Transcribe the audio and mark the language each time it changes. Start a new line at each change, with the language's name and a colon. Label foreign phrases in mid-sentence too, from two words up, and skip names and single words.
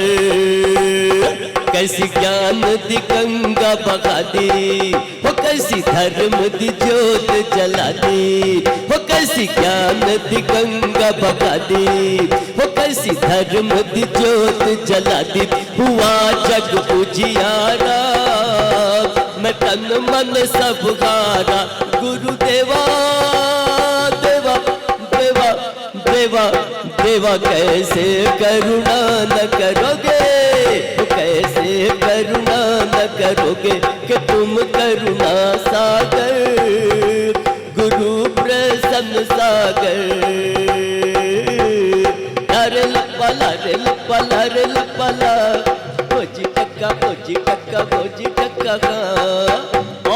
Punjabi: ਕੈਸੀ ਗਿਆਨ ਦੀ ਗੰਗਾ ਬਗਾ ਦੀ, ਵੋ ਕੈਸੀ ਧਰਮ ਦੀ ਜੋਤ ਜਲਾ ਦੀ, ਵੋ ਕੈਸੀ ਗਿਆਨ ਦੀ ਗੰਗਾ ਬਗਾ ਦੀ, ਵੋ ਕੈਸੀ ਧਰਮ ਦੀ ਜੋਤ ਜਲਾ ਦੀ।
Hindi: हुआ जग उजियारा, मैं तन मन सब हारा, गुरुदेवा देवा देवा देवा देवा, कैसे करुणा न करोगे, कैसे करुणा न करोगे कि तुम करुणा सागर, गुरु प्रसन्न सागर। लारे लप्पा लारे लप्पा लारे लप्पा ला, भोजी टक्का भोजी टक्का भोजी टक्का का।